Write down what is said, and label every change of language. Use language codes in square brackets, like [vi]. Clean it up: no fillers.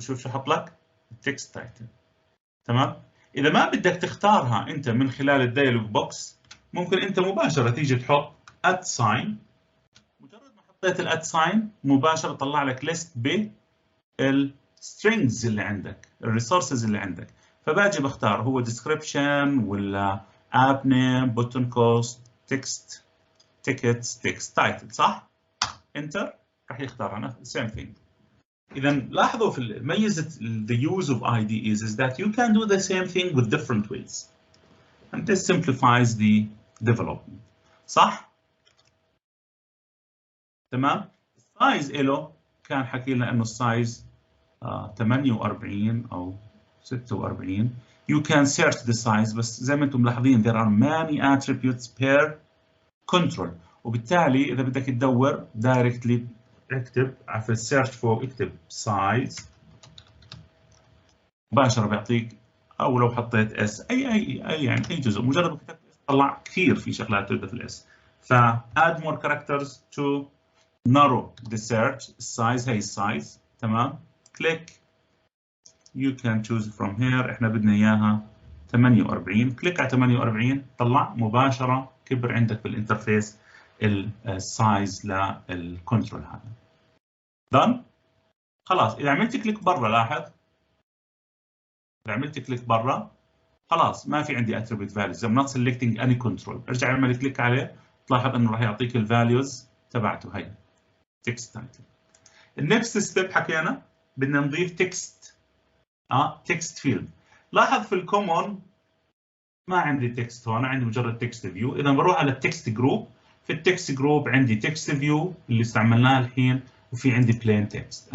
[ar] شوف شو حط لك؟ التكست تايتل، تمام؟ اذا ما بدك تختارها انت من خلال الدايلوج بوكس، ممكن انت مباشره تيجي تحط ات ساين. مجرد ما حطيت الات ساين مباشره طلع لك ليست بالسترينجز اللي عندك، الريسورسز اللي عندك. فباجي بختار هو description ولا app name button cost text tickets text title، صح؟ انتر راح يختار انا [en] same thing. [ar] إذا لاحظوا في ميزة [en] the use of IDEs is that you can do the same thing with different ways. And this simplifies the development. [ar] صح؟ تمام؟ السايز له كان حكي لنا إنه السايز 48 أو 46. [en] You can search the size [ar] بس زي ما أنتم ملاحظين [en] there are many attributes per control. [ar] وبالتالي إذا بدك تدور directly اكتب في السيرش فوق اكتب size مباشرة بيعطيك، أو لو حطيت s أي يعني أي جزء مجرد ما كتبت s طلع كثير في شغلات تبدأ في الاس. [en] ف add more characters to narrow the search size. [ar] هي السايز تمام. [en] click you can choose from here. [ar] احنا بدنا اياها 48. كليك على 48 طلع مباشرة كبر عندك في الانترفيس السايز للكنترول هذا. [en] done. [ar] خلاص اذا عملت كليك برا لاحظ اذا عملت كليك برا خلاص ما في عندي attribute values. [en] I'm not selecting any control. [ar] ارجع اعمل كليك عليه تلاحظ انه راح يعطيك الفاليوز تبعته. هي text title. النكست ستيب حكينا بدنا نضيف تكست تكست فيلد. لاحظ في الكومون ما عندي تكست هون، عندي مجرد تكست فيو. اذا بروح على التكست جروب، في التكست جروب عندي تكست فيو اللي استعملناه الحين، وفي عندي بلين تكست.